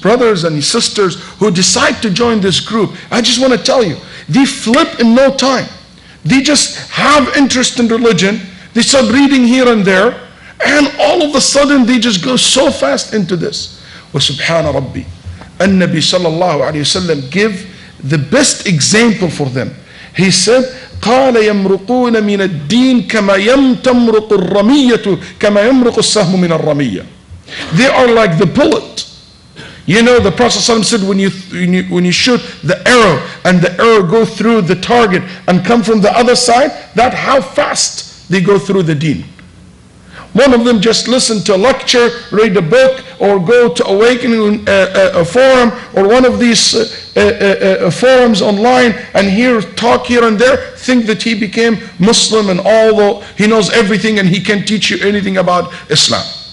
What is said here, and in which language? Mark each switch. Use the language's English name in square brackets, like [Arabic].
[English] brothers and sisters who decide to join this group, I just want to tell you, they flip in no time. They just have interest in religion. They start reading here and there, and all of a sudden they just go so fast into this. [Arabic] وَسُبْحَانَ رَبِّي. النبي صلى الله عليه وسلم [English] give the best example for them. He said, [Arabic] قال يمرقون من الدين كما تمرق الرمية كما يمرق السهم من الرمية. [English] They are like the bullet. You know, the Prophet ﷺ said when you shoot the arrow and the arrow go through the target and come from the other side, that's how fast they go through the deen. One of them just listen to a lecture, read a book, or go to Awakening a forum, or one of these forums online, and hear talk here and there, think that he became Muslim, and although he knows everything and he can teach you anything about Islam.